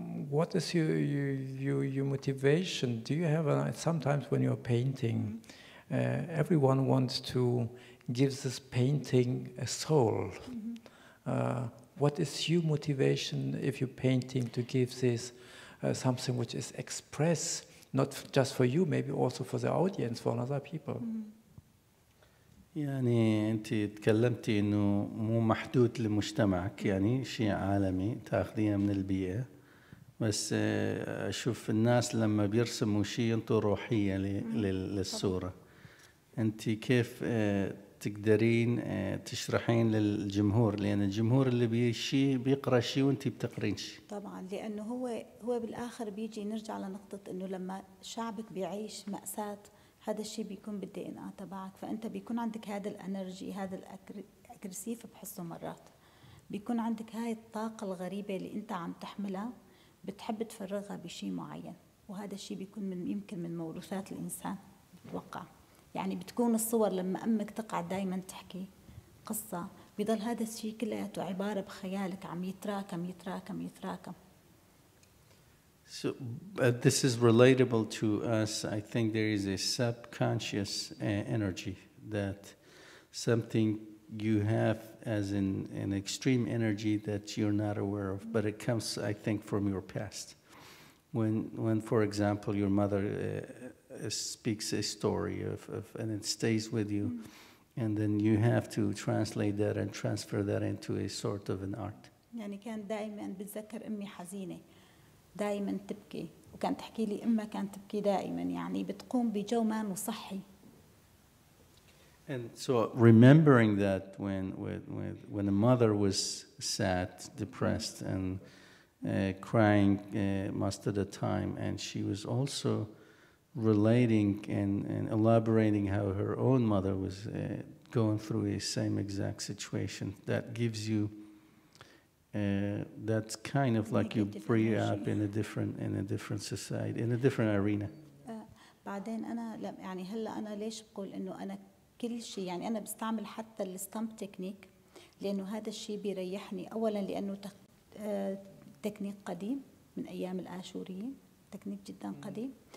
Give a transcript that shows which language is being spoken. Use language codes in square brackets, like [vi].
[en] What is your motivation? Do you have sometimes when you're painting, everyone wants to give this painting a soul. What is your motivation if you're painting to give this something which is expressed, not just for you, maybe also for the audience, for other people? [ar] يعني أنت تكلمتي إنه مو محدود لمجتمعك، يعني شيء عالمي تأخذيه من البيئة، بس أشوف الناس لما بيرسموا شيء ينطوا روحية للصورة. أنت كيف تقدرين تشرحين للجمهور، لأن الجمهور اللي بيقرأ شيء وأنت بتقرين شيء. طبعا لأنه هو بالآخر بيجي نرجع لنقطة إنه لما شعبك بيعيش مأساة هذا الشيء بيكون بالدي ان تبعك، فأنت بيكون عندك هذا الانرجي، هذا الأجريسيف بحسه مرات، بيكون عندك هاي الطاقة الغريبة اللي أنت عم تحملها بتحب تفرغها بشيء معين، وهذا الشيء بيكون يمكن من موروثات الإنسان بتوقع. يعني بتكون الصور لما أمك تقعد دايما تحكي قصة بيضل هذا الشيء كلياته عبارة بخيالك عم يتراكم يتراكم يتراكم. [en] So this is relatable to us. I think there is a subconscious energy, that something you have as an extreme energy that you're not aware of, but it comes, I think, from your past. When for example, your mother speaks a story and it stays with you, and then you have to translate that and transfer that into a sort of an art. [ar] يعني كان دائما بتذكر أمي حزينة، دائما تبكي، وكانت تحكي لي أمها كانت تبكي دائما، يعني بتقوم بجو ما صحي. [en] And so remembering that when a mother was sad, depressed, and crying most of the time, and she was also relating and elaborating how her own mother was going through the same exact situation, that gives you that's kind of like you bring up in a different society, in a different arena. [ar] بعدين أنا يعني هلا أنا ليش بقول إنه أنا كل شيء يعني أنا بستعمل حتى الستامب تكنيك لأنه هذا الشيء بيريحني أولا لأنه تكنيك قديم من أيام الآشوريين، تكنيك جدا قديم.